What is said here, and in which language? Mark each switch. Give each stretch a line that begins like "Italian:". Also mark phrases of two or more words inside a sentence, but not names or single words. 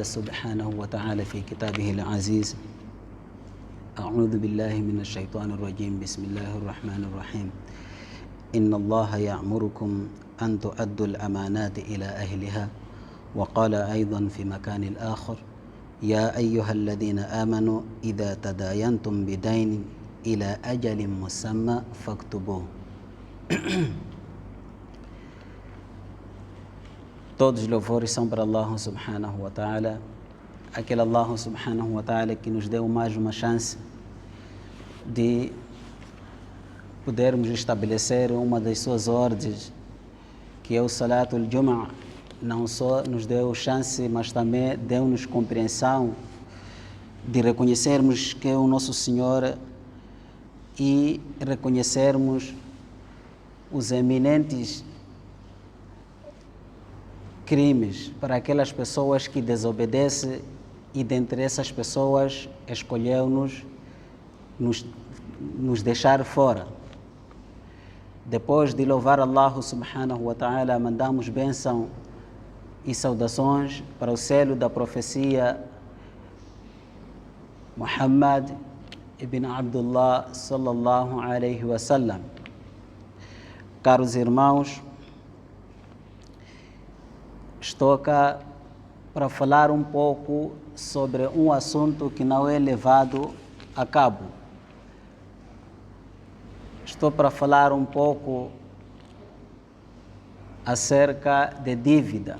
Arabic: سبحانه وتعالى في كتابه العزيز أعوذ بالله من الشيطان الرجيم بسم الله الرحمن الرحيم إن الله يأمركم أن تؤدوا الأمانات إلى أهلها وقال أيضا في مكان آخر يا أيها الذين آمنوا إذا تداينتم بدين إلى أجل مسمى فاكتبوه.
Portuguese: Todos os louvores são para Allah
Arabic: سبحانه وتعالى,
Portuguese: aquele Allah
Arabic: سبحانه وتعالى
Portuguese: que nos deu mais uma chance de podermos estabelecer uma das suas ordens, que é o
Arabic: صلاة الجمعة.
Portuguese: Não só nos deu chance, mas também deu-nos compreensão de reconhecermos que é o nosso Senhor e reconhecermos os eminentes crimes para aquelas pessoas que desobedecem, e dentre essas pessoas escolheu-nos nos deixar fora. Depois de louvar Allah
Arabic: سبحانه وتعالى,
Portuguese: mandamos bênção e saudações para o selo da profecia Muhammad ibn Abdullah
Arabic: صلى الله عليه وسلم.
Portuguese: Caros irmãos, estou cá para falar um pouco sobre um assunto que não é levado a cabo. Estou para falar um pouco acerca de dívida.